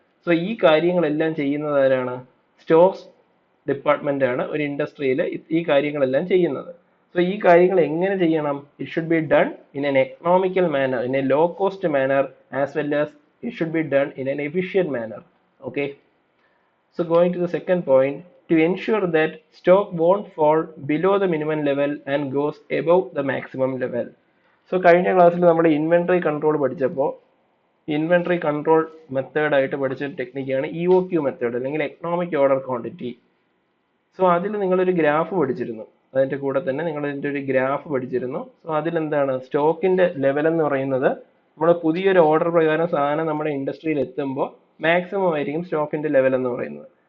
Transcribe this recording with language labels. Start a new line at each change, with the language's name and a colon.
Malayalam: So ഈ കാര്യങ്ങളെല്ലാം ചെയ്യുന്നത് ആരാണ്, സ്റ്റോർസ് ഡിപ്പാർട്ട്മെന്റ് ആണ് ഒരു ഇൻഡസ്ട്രിയിൽ ഈ കാര്യങ്ങളെല്ലാം ചെയ്യുന്നത്. സോ ഈ കാര്യങ്ങൾ എങ്ങനെ ചെയ്യണം,
English: It should be done in an economical manner, in a low cost manner, as well as it should be done in an efficient manner. Okay, so going to the second point, to ensure that stock won't fall below the minimum level and goes above the maximum level.
Malayalam: So കഴിഞ്ഞ ക്ലാസ്സിൽ നമ്മുടെ inventory control പഠിച്ചപ്പോൾ inventory control method ആയിട്ട് പഠിച്ച ടെക്നിക്കാണ് EOQ method, അല്ലെങ്കിൽ economic order quantity. So അതിൽ നിങ്ങളൊരു graph പഠിച്ചിരുന്നു, അതിൻ്റെ കൂടെ തന്നെ നിങ്ങൾ ഇതിൻ്റെ ഒരു ഗ്രാഫ് പഠിച്ചിരുന്നു. സോ അതിലെന്താണ്, സ്റ്റോക്കിന്റെ ലെവൽ എന്ന് പറയുന്നത് നമ്മൾ പുതിയൊരു ഓർഡർ പ്രകാരം സാധനം നമ്മുടെ ഇൻഡസ്ട്രിയിൽ എത്തുമ്പോൾ മാക്സിമം ആയിരിക്കും സ്റ്റോക്കിന്റെ ലെവൽ എന്ന് പറയുന്നത്.